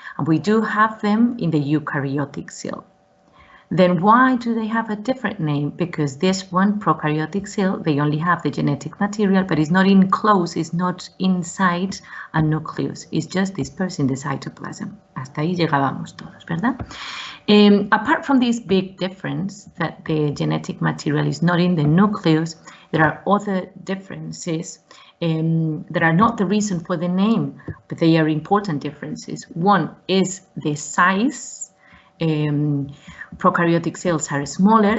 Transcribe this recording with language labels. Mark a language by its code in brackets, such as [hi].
[en] And we do have them in the eukaryotic cell. Then why do they have a different name? Because this one, prokaryotic cell, they only have the genetic material, but it's not enclosed, it's not inside a nucleus. It's just dispersed in the cytoplasm. [es] Hasta ahí llegábamos todos, ¿verdad? [en] Apart from this big difference that the genetic material is not in the nucleus, there are other differences that are not the reason for the name, but they are important differences. One is the size. Prokaryotic cells are smaller.